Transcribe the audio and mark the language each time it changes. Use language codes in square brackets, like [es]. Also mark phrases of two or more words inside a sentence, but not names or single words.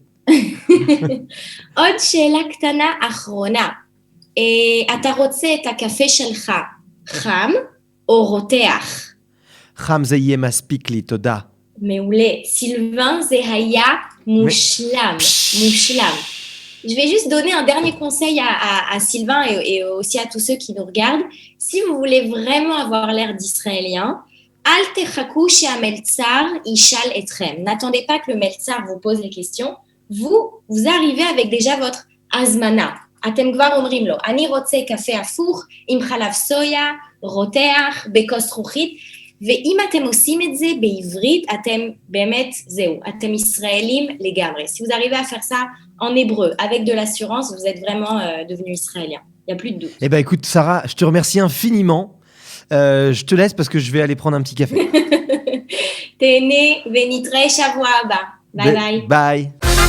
[he] עוד שאלה קטנה אחרונה. אתה רוצה את הקפה שלך חם או רותח? חם זה יהיה מספיק לי, תודה. מעולה. סילבן, זה היה מושלם. מושלם. [fr] Je vais juste donner un dernier conseil à Sylvain et aussi à tous ceux qui nous regardent. Si vous voulez vraiment avoir l'air d'Israélien, [he] אל תחכו שהמלצר ישאל אתכם. [fr] N'attendez pas que le meltzar vous pose les questions. Vous arrivez avec déjà votre azmana. [he] אתם כבר אומרים לו, אני רוצה קפה הפוך עם חלב סויה, רותח, בכוס זכוכית, ואם אתם עושים את זה בעברית, אתם באמת, זהו, אתם ישראלים לגמרי. [fr] Si vous arrivez à faire ça en hébreu, avec de l'assurance, vous êtes vraiment devenu israélien. Il n'y a plus de doute. Eh ben écoute, Sarah, je te remercie infiniment. Je te laisse parce que je vais aller prendre un petit café. [he] תהנה ונתראה שבוע הבא. ביי ביי. Bye.